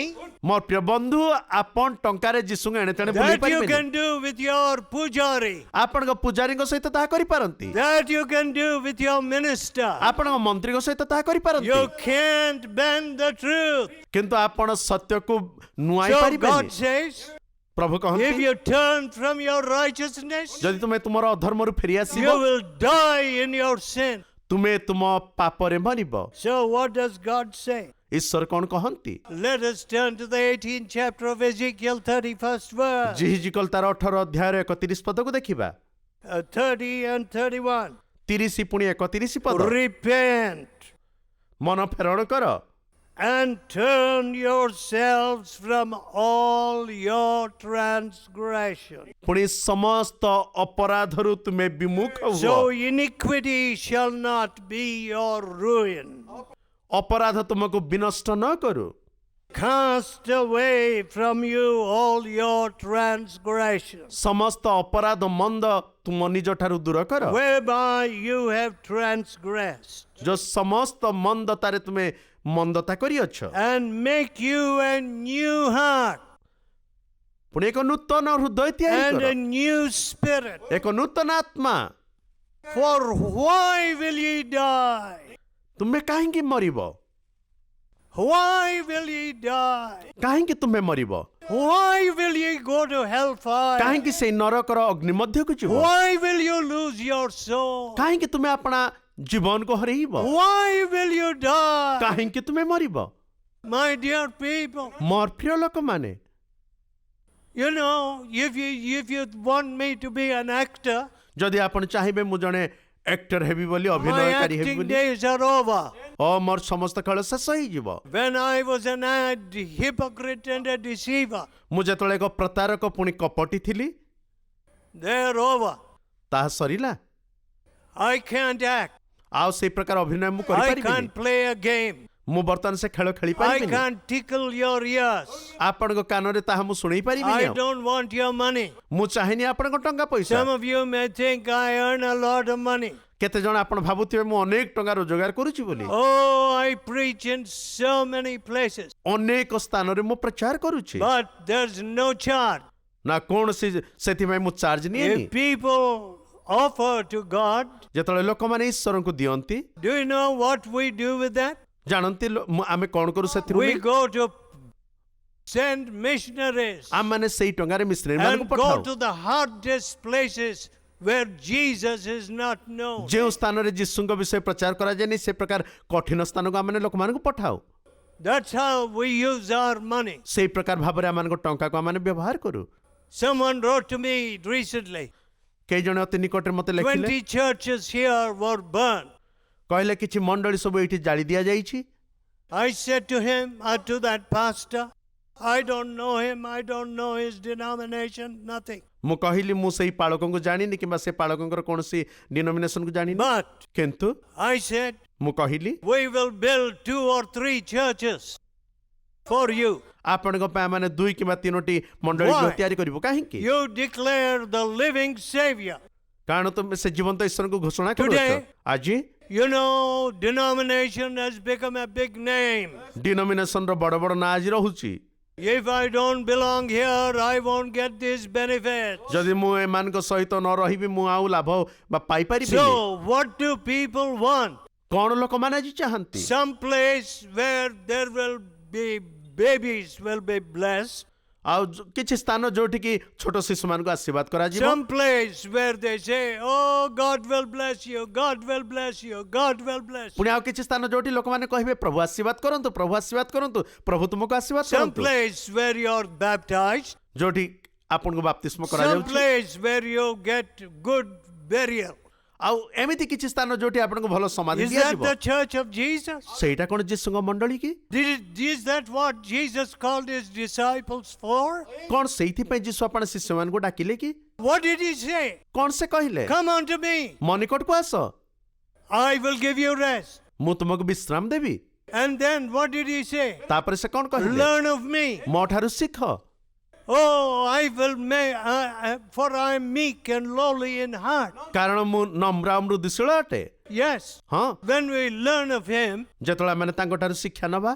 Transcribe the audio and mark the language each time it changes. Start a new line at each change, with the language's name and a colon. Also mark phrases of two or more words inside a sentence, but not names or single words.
Odia: ମୋର ପ୍ରିୟ ବନ୍ଧୁ ଆପଣ ଟଙ୍କାରେ ଯୀଶୁଙ୍କୁ ଏଣେ ତେଣେ ବୁଲେଇ
English: That you
Odia: ପାରିବେନି।
English: can do with your pujari.
Odia: ଆପଣଙ୍କ ପୂଜାରୀଙ୍କ ସହିତ ତାହା କରିପାରନ୍ତି।
English: That you can do with your minister.
Odia: ଆପଣଙ୍କ ମନ୍ତ୍ରୀଙ୍କ ସହିତ ତାହା କରିପାରନ୍ତି
English: You can't bend the truth.
Odia: କିନ୍ତୁ ଆପଣ ସତ୍ୟକୁ ନୁଆଇ So ପାରିବେନି।
English: God says,
Odia: ପ୍ରଭୁ if କହନ୍ତି
English: you turn from your righteousness,
Odia: ଯଦି ତୁମେ ତୁମର ଅଧର୍ମରୁ ଫେରି ଆସିବ
English: you will die in your sin.
Odia: ତୁମେ ତୁମ ପାପରେ ମରିବ।
English: So what does God say?
Odia: ଈଶ୍ୱର କଣ କହନ୍ତି?
English: Let us turn to the 18th chapter of Ezekiel, 31st verse.
Odia: ଜିହିଜିକଲ ତାର 18 ଅଧ୍ୟାୟର 31 ପଦକୁ ଦେଖିବା।
English: 30 and 31.
Odia: 30 ପୁଣି 31 ପଦ। Repent ମନ ଫେରଣ କର
English: and turn yourselves from all your transgression.
Odia: ପୁଣି ସମସ୍ତ ଅପରାଧରୁ ତୁମେ ବିମୁଖ ହୁଅ।
English: So iniquity shall not be your ruin.
Odia: ଅପରାଧ ତୁମକୁ ବିନଷ୍ଟ ନ କରୁ।
English: Cast away from you all your transgressions,
Odia: ସମସ୍ତ ଅପରାଧ ମନ୍ଦ ତୁମ ନିଜ ଠାରୁ ଦୂର କର।
English: whereby you have transgressed,
Odia: ଯୋଉ ସମସ୍ତ ମନ୍ଦତାରେ ତୁମେ ମନ୍ଦତା କରିଅଛ
English: and make you a new heart
Odia: ପୁଣି ଏକ ନୂତନ ହୃଦୟ ତିଆରି and କର।
English: a new spirit.
Odia: ଏକ ନୂତନ ଆତ୍ମା।
English: For why will ye die?
Odia: ତୁମେ କାହିଁକି ମରିବ?
English: Why will ye die?
Odia: କାହିଁକି ତୁମେ ମରିବ?
English: Why will ye go to hellfire?
Odia: କାହିଁକି ସେଇ ନରକର ଅଗ୍ନି ମଧ୍ୟକୁ ଯିବ?
English: Why will you lose your soul?
Odia: କାହିଁକି ତୁମେ ଆପଣା ଜୀବନକୁ ହରେଇବ?
English: Why will you die?
Odia: କାହିଁକି ତୁମେ ମରିବ?
English: My dear people,
Odia: ମୋର ପ୍ରିୟ ଲୋକମାନେ
English: you know, if you want me to be an actor,
Odia: ଯଦି ଆପଣ ଚାହିଁବେ ମୁଁ ଜଣେ ଆକ୍ଟର ହେବି ବୋଲି my ଅଭିନୟକାରୀ ହେବି acting ବୋଲି
English: days are over.
Odia: ମୋର ସମସ୍ତ ଖେଳ ଶେଷ ହେଇଯିବ।
English: When I was an hypocrite and a deceiver,
Odia: ମୁଁ ଯେତେବେଳେ ଏକ ପ୍ରତାରକ ପୁଣି କପଟି ଥିଲି
English: they're over.
Odia: ତାହା ସରିଲା।
English: I can't act.
Odia: ଆଉ ସେଇ ପ୍ରକାର ଅଭିନୟ ମୁଁ I କରିପାରିବିନି।
English: can't play a game.
Odia: ମୁଁ ବର୍ତ୍ତମାନ ସେ ଖେଳ ଖେଳି I ପାରିବିନି।
English: can't tickle your ears.
Odia: ଆପଣଙ୍କ କାନରେ ତାହା ମୁଁ ଶୁଣେଇ ପାରିବିନି।
English: I don't want your money.
Odia: ମୁଁ ଚାହିଁନି ଆପଣଙ୍କ ଟଙ୍କା ପଇସା।
English: Some of you may think I earn a lot of money.
Odia: କେତେ ଜଣ ଆପଣ ଭାବୁଥିବେ ମୁଁ ଅନେକ ଟଙ୍କା ରୋଜଗାର କରୁଛି ବୋଲି।
English: Oh, I preach in so many places,
Odia: ଅନେକ ସ୍ଥାନରେ ମୁଁ ପ୍ରଚାର କରୁଛି।
English: but there's no charge.
Odia: ନା କୌଣସି ସେଥିପାଇଁ ମୁଁ ଚାର୍ଜ ନିଏନି।
English: If people offer to God,
Odia: ଯେତେବେଳେ ଲୋକମାନେ ଈଶ୍ୱରଙ୍କୁ ଦିଅନ୍ତି
English: do you know what we do with that?
Odia: ଜାଣନ୍ତି ଆମେ କଣ କରୁ ସେଥିରୁ?
English: We go to send missionaries
Odia: ଆମମାନେ ସେଇ ଟଙ୍କାରେ ମିଶନାରୀ ମାନଙ୍କୁ
English: and go
Odia: ପଠାଉ।
English: to the hardest places where Jesus is not known.
Odia: ଯେଉଁ ସ୍ଥାନରେ ଯୀଶୁଙ୍କ ବିଷୟ ପ୍ରଚାର କରାଯାଏନି ସେ ପ୍ରକାର କଠିନ ସ୍ଥାନକୁ ଆମେ ଲୋକମାନଙ୍କୁ ପଠାଉ।
English: That's how we use our money.
Odia: ସେଇ ପ୍ରକାର ଭାବରେ ଆମମାନଙ୍କ ଟଙ୍କାକୁ ଆମେ ବ୍ୟବହାର କରୁ।
English: Someone wrote to me recently,
Odia: କେହି ଜଣେ ଅତି ନିକଟରେ ମୋତେ ଲେଖିଲେ
English: 20 churches here were burned.
Odia: କହିଲେ କିଛି ମଣ୍ଡଳୀ ସବୁ ଏଇଠି ଜାଳି ଦିଆଯାଇଛି।
English: I said to him, to that pastor, I don't know him, I don't know his denomination, nothing.
Odia: ମୁଁ କହିଲି ମୁଁ ସେଇ ପାଳକଙ୍କୁ ଜାଣିନି କିମ୍ବା ସେ ପାଳକଙ୍କର କୌଣସି ଡିନୋମିନେସନକୁ ଜାଣିନି। But କିନ୍ତୁ
English: I said,
Odia: ମୁଁ କହିଲି
English: we will build 2 or 3 churches for you.
Odia: ଆପଣଙ୍କ ପାଇଁ ଆମେ 2 କିମ୍ବା 3ଟି ମଣ୍ଡଳୀ Why? ତିଆରି କରିବୁ। କାହିଁକି?
English: You declare the living Savior.
Odia: କାରଣ ତୁମେ ସେ ଜୀବନ୍ତ ଈଶ୍ୱରଙ୍କୁ ଘୋଷଣା କରୁଛ। Today- ଆଜି
English: You know, denomination has become a big name.
Odia: ଡିନୋମିନେସନର ବଡ଼ ବଡ଼ ନାଁ ଆଜି ରହୁଛି।
English: If I don't belong here, I won't get these benefits.
Odia: ଯଦି ମୁଁ ଏମାନଙ୍କ ସହିତ ନ ରହିବି ମୁଁ ଆଉ ଲାଭ ବା ପାଇପାରିବିନି।
English: So, what do people want?
Odia: କଣ ଲୋକମାନେ ଆଜି ଚାହାନ୍ତି?
English: Some place where there will be babies will be blessed.
Odia: ଆଉ କିଛି ସ୍ଥାନ ଯୋଉଠିକି ଛୋଟ ଶିଶୁମାନଙ୍କୁ ଆଶୀର୍ବାଦ କରାଯିବ।
English: Some place where they say, oh, God will bless you, God will bless you, God will bless you.
Odia: ପୁଣି ଆଉ କିଛି ସ୍ଥାନ ଯୋଉଠି ଲୋକମାନେ କହିବେ ପ୍ରଭୁ ଆଶୀର୍ବାଦ କରନ୍ତୁ, ପ୍ରଭୁ ଆଶୀର୍ବାଦ କରନ୍ତୁ, ପ୍ରଭୁ ତୁମକୁ ଆଶୀର୍ବାଦ Some କରନ୍ତୁ।
English: place where you're baptized.
Odia: ଯୋଉଠି ଆପଣଙ୍କୁ ବାପ୍ତିସ୍ମ Some କରାଯାଉଛି।
English: place where you get good burial.
Odia: ଆଉ ଏମିତି କିଛି ସ୍ଥାନ ଯୋଉଠି ଆପଣଙ୍କୁ ଭଲ ସମାଧି
English: Is that
Odia: ଦିଆଯିବ।
English: the church of Jesus?
Odia: ସେଇଟା କଣ ଯୀଶୁଙ୍କ ମଣ୍ଡଳୀ କି?
English: Is that what Jesus called his disciples for?
Odia: କଣ ସେଇଥିପାଇଁ ଯୀଶୁ ଆପଣ ଶିଷ୍ୟମାନଙ୍କୁ ଡାକିଲେ କି?
English: What did he say?
Odia: କଣ ସେ କହିଲେ?
English: Come unto me,
Odia: ମୋ ନିକଟକୁ ଆସ,
English: I will give you rest.
Odia: ମୁଁ ତୁମକୁ ବିଶ୍ରାମ ଦେବି।
English: And then what did he say?
Odia: ତାପରେ ସେ କଣ କହିଲେ?
English: Learn of me.
Odia: ମୋ ଠାରୁ ଶିଖ,
English: Oh, I will make, for I am meek and lowly in heart.
Odia: କାରଣ ମୁଁ ନମ୍ର ଆଉ ମୃଦୁଶୀଳ ଅଟେ। Yes. ହଁ,
English: When we learn of him,
Odia: ଯେତେବେଳେ ଆମେ ତାଙ୍କ ଠାରୁ ଶିକ୍ଷା ନବା